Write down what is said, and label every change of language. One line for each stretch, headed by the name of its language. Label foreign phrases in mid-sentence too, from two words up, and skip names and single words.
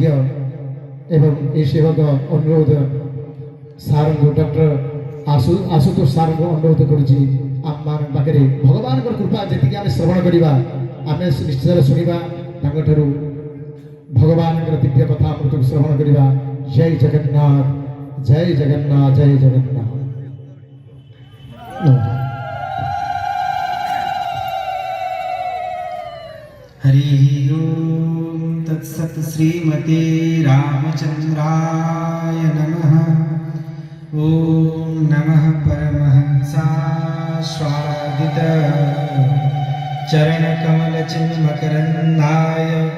Odia: ଏବଂ ଏ ସେବକ ଅନୁରୋଧ ସାର୍ଙ୍କୁ ଡକ୍ଟର ଆଶୁତୋଷ ସାର୍ଙ୍କୁ ଅନୁରୋଧ କରୁଛି, ଆମମାନଙ୍କ ପାଖରେ ଭଗବାନଙ୍କର କୃପା ଯେତିକି ଆମେ ଶ୍ରବଣ କରିବା ଆମେ ନିଶ୍ଚିତ ଶୁଣିବା, ତାଙ୍କଠାରୁ ଭଗବାନଙ୍କର ଦିବ୍ୟ କଥା ଅମୃତକୁ ଶ୍ରବଣ କରିବା। ଜୟ ଜଗନ୍ନାଥ, ଜୟ ଜଗନ୍ନାଥ, ଜୟ ଜଗନ୍ନାଥ।
Sanskrit: हरि ओम तत्सत श्रीमते रामचंद्राय नमः। ओम नमः परमहंसास्वादित चरणकमलचिन्मकरन्दाय